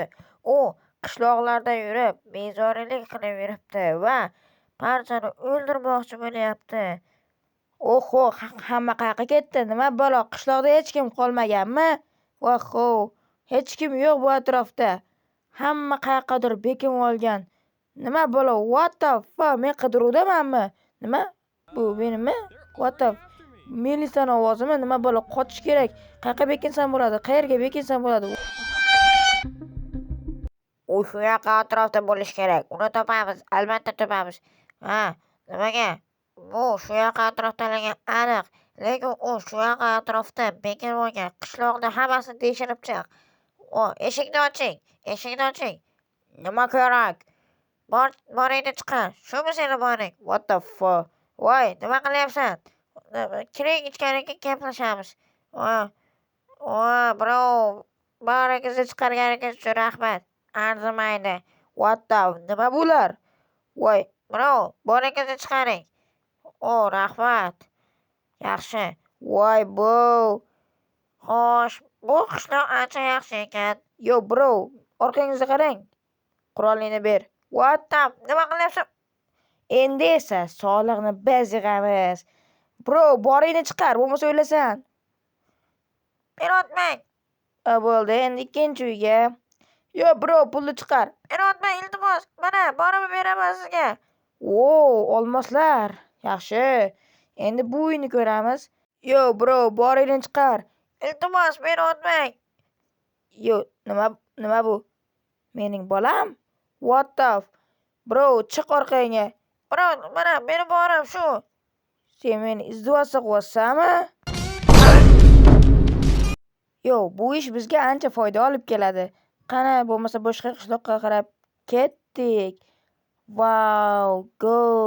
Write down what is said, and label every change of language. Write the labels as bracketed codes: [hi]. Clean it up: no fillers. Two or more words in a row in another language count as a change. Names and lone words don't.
[uz] U qishloqlarda yurib, bezorilik qilib yuribdi va barchani o'ldirmoqchi bo'lyapti. Oho, hamma qayerga ketdi? Nima balo? Qishloqda hech kim qolmaganmi? Voho, hech kim yo'q bu atrofda. Hamma qayergadir bekinib olgan. Nima balo? [en] What the fuck? [uz] Men qidiruvdamanmi? Nima? Bu menimi? [en] What the [uz] Melisani ovozimi? Nima balo? Qochish kerak. Qayerga bekinsam bo'ladi? Qayerga bekinsam bo'ladi? U shu yoqqa atrofda bo'lish kerak. Uni topamiz, albatta topamiz. Ha, nimaga? Bu shu yoqqa atrofdaligi aniq. Lekin u shu yoqqa atrofda bekinib olgan. Qishloqni hammasini tekshirib chiq. Eshikni oching. Nima kerak? Boringni chiqar. Shumi seni boring? [en] What the fuck? [uz] Voy, nima qilyapsan? Kiring ichkariga gaplashamiz. Bro, boringizni chiqarganingiz uchun rahmat. Arzimaydi. [en] What the [uz] nima bular? Voy, bro, boringizni chiqaring. Rahmat. Yaxshi. Voy, bu. Xo'sh, bu qishloq ancha yaxshi ekan. Yo, bro, orqangizga qarang. Qurolingni ber. [en] What the [uz] nima qilyapsan? Endi esa soliqni biz yig'amiz. Bro, boringni chiqar, bo'lmasa o'lasan. Meni otmang. Bo'ldi, endi ikkinchi uyga. Yo, bro, pulni chiqar. Meni otmang, iltimos. Mana, borib beraman sizga. Olmoslar. Yaxshi. Endi bu uyni ko'ramiz. Yo, bro, boringni chiqar. Iltimos, meni otmang. Yo, nima bu? Mening bolam? [en] What the Bro, [uz] chiq orqangga. Bro, mana meni boram shu. Sen meni izdivosga qilyapsanmi? Yo, bu ish bizga ancha foyda olib keladi. Qani, bo'lmasa boshqa qishloqqa qarab ketdik. [en] Wow, go!